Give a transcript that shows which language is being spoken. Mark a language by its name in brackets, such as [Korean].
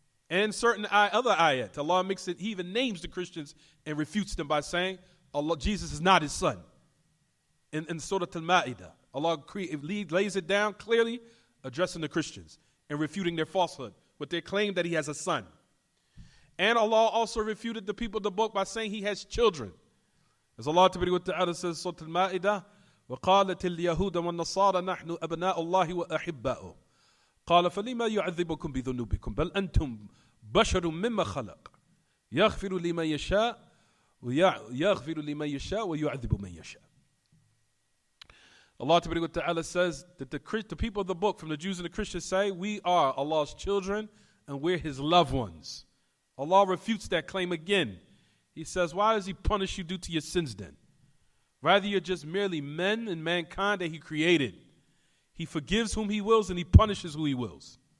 [English] And certain other ayat, Allah makes it, He even names the Christians and refutes them by saying, Jesus is not His son. In Surah Al-Ma'idah, Allah lays it down clearly, addressing the Christians and refuting their falsehood with their claim that He has a son. And Allah also refuted the people of the book by saying He has children. As Allah Ta'ala says, Surah Al-Ma'idah, [Arabic] وَقَالَتِ الْيَهُودَ وَالنَّصَارَ نَحْنُ أَبْنَاءُ اللَّهِ وَأَحِبَّاؤُهُ قَالَ فَلِمَا يُعَذِّبُكُمْ بِذُنُوبِكُمْ بَلْ أَنْتُمْ بَشَرٌ مِّمَّا خَلَقَ يَغْفِرُ لِمَنْ يَشَاءُ وَيُعَذِّبُ مَنْ يَشَاءُ. [English] Allah Ta'ala says that the people of the book, from the Jews and the Christians, say, we are Allah's children and we're his loved ones. Allah refutes that claim again. He says, why does he punish you due to your sins then? Rather, you're just merely men and mankind that he created. He forgives whom he wills and he punishes who he wills.